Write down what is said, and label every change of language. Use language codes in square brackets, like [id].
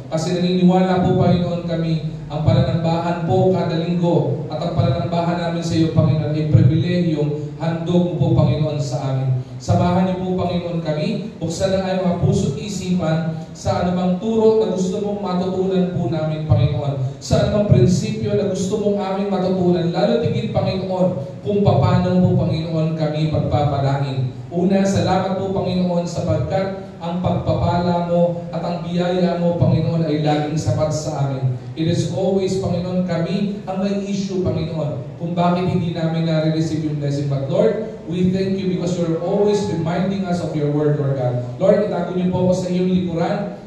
[tl] Kasi naniniwala po, Panginoon, kami, ang pananambahan po kada linggo at ang pananambahan namin sa iyo, Panginoon, ay pribilehiyong handog mo po, Panginoon, sa amin. Samahan niyo po, Panginoon, kami. Buksan na ay mga puso't isipan sa anumang turo na gusto mong matutunan po namin, Panginoon. Sa anumang prinsipyo na gusto mong aming matutunan. Lalo tigil, Panginoon, kung paano po, Panginoon, kami pagpapalain. Una, salamat po, Panginoon, sapagkat ang pagpapala mo at ang biyaya mo, Panginoon, ay laging sapat sa amin. [en] It is always, [tl] Panginoon, kami ang may issue, Panginoon, kung bakit hindi namin nare-receive yung blessing. [en] But Lord, we thank you because you're always reminding us of your word, Lord God. [tl] Lord, itago niyo po ako sa iyong likuran.